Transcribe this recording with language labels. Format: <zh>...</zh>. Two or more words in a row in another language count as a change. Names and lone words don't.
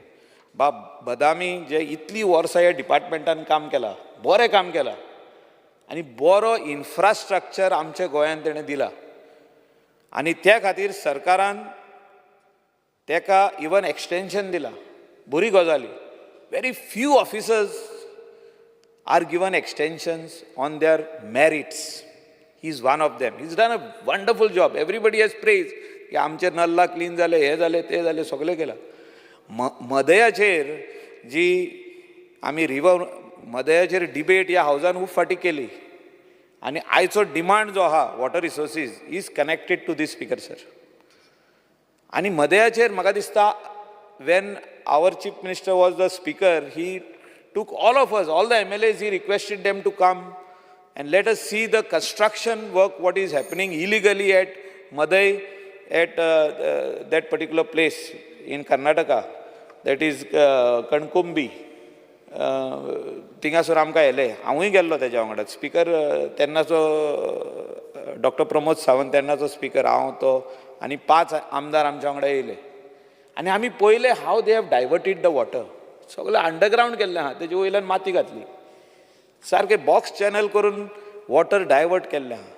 <kok>बदामी जे इतली वर्सां ह्या डिपार्टमेंटान काम केलां, बरें काम केलां आनी बरो इन्फ्रास्ट्रक्चर आमच्या गोंयांत तेणें दिला आनी त्या खातीर सरकारान तेका</kok> <en>even extension</en> <kok>दिलां. बरी गजाली.</kok> <en>very few officers are given extensions on their merits. He is one of them. He's done a wonderful job. Everybody has praised</en> <kok>की आमचे नल्ला क्लीन जाले, हे जाले, ते जाले, सगळें केलां. मदयाचेर जी आमी रिवर मदयाचेर डिबेट ह्या हावजान खूब फाटी केली आनी आयचो डिमांड जो आहा</kok> <en>water resources is connected to this. Speaker sir,</en> <kok>आनी मदयाचेर म्हाका दिसता</kok> <en>when our chief minister was the speaker, he took all of us, all the MLAs, he requested them to come and let us see the construction work, what is happening illegally at Madai, at that particular place in Karnataka, that is Kankumbi.</en> <kok>थिंगासर आमकां येले. हांवूय गेल्लो तेज्या वांगडा. स्पीकर तेन्नाचो डॉक्टर प्रमोद सावंत तेन्नाचो स्पीकर, हांव तो आनी 5 आमदार आमच्या वांगडा येयले आनी आमी पळयलें</kok> <en>how they have diverted the water.</en> <kok>सगळें अंडरग्रावंड केल्लें आहा, तेजे वयल्यान माती घातली, सारकें</kok> <en>box channel</en> <kok>करून</kok> <en>water divert</en> <kok>केल्लें आहा.</kok>